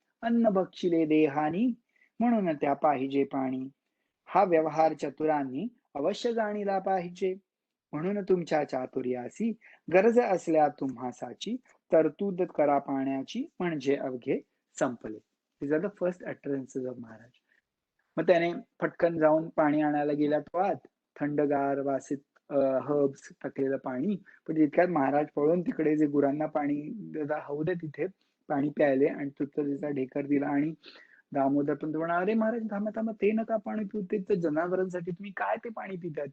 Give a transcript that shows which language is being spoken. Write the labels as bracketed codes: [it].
[mr] अन्न बक्षिले देहानी म्हणून त्या पाहिजे पाणी. हा व्यवहार चतुरांनी अवश्य जाणीला पाहिजे. म्हणून तुमच्या चातुर्यासी गरज असल्या तुम्हासाची तरतूद करा पाण्याची म्हणजे अवघे संपले. [en] These are the first utterances of Maharaj. [mr] मग त्याने पटकन जाऊन पाणी आणायला गेला तो आत, थंडगार वासित हर्ब्स टाकलेलं पाणी. पण तितक्यात महाराज पळून तिकडे जे गुरांना पाणी हवं दे तिथे पाणी प्यायले आणि तुझा ढेकर दिला. आणि दामोदर पण म्हणा, अरे महाराज थांबा थांबा, ते नका पाणी पिऊ, ते जनावरांसाठी तुम्ही काय ते पाणी पितायत?